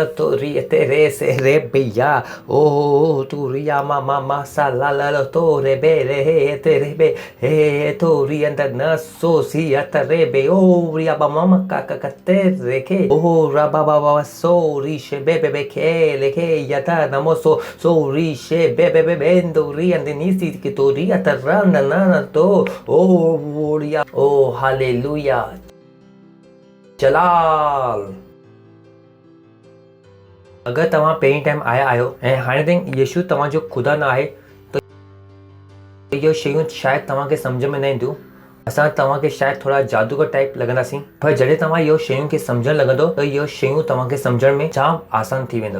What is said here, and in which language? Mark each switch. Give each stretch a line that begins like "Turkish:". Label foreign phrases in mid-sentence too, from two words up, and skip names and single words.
Sindhi: तो रियते रे से रे बिया ओ तू रिया मा सा ला तो रे बे रे ते रे बे हे तो रियंद नसो सी यत रे बे ओ रिया बा मामा का ते रे के ओ रा बाबा सो री शे बे खे लेखे यत नमो सो री शे बे बेंदो रियंद नीसी के तो रियत रन ना तो ओ रिया ओ हालेलुया। जलाल। अगरि तव्हां पहिरीं टाइम आया आहियो ऐं हाणे ताईं यीशु तव्हांजो ख़ुदा न आहे त इहो शयूं शायदि तव्हांखे सम्झ में न ईंदियूं। असां तव्हांखे शायदि थोरा जादूगर टाइप लॻंदासीं, पर जॾहिं तव्हां इहो शयूं खे सम्झणु लॻंदो त इहो शयूं तव्हांखे सम्झण में जाम आसान थी वेंदो।